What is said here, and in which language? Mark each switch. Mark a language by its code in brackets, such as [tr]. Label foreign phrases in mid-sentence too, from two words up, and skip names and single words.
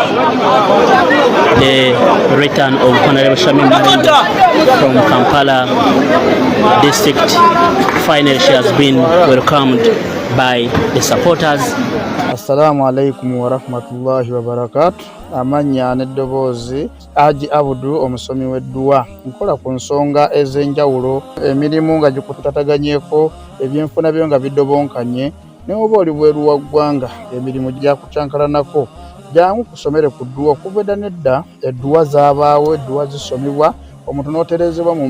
[en] The return of Honorable Shamim Marende from Kampala district. Finally, she has been welcomed by the supporters. [ar] السلام عليكم ورحمة الله وبركاته. [lg] Amanya n'eddoboozi Haji Abudu omusomi w'edduwa nkola ku nsonga ez'enjawulo emirimu nga gikutataganyeko ebyenfuna byo nga bidobonkanye ne oba oli bweru wa ggwanga emirimu gyakucankalanako jangu kusomere ku dduwa okuva nedda edduwa zaabaawo edduwa zisomibwa omuntu n'oterezebwa mu